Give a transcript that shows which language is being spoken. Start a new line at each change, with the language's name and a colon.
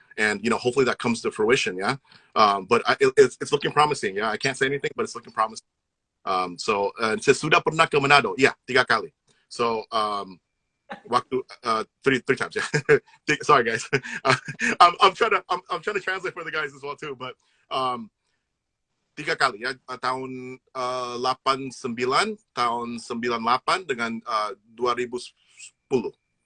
English: And hopefully that comes to fruition. Yeah. But it's looking promising. Yeah. I can't say anything, but it's looking promising.
Indonesian: So saya sudah pernah ke Manado.
English: Yeah,
Indonesian: 3 kali.
English: So waktu 3 times. Yeah. Sorry guys. I'm trying to translate for the guys as well too.
Indonesian: But 3 kali ya, tahun 89, tahun 98 dengan 2010.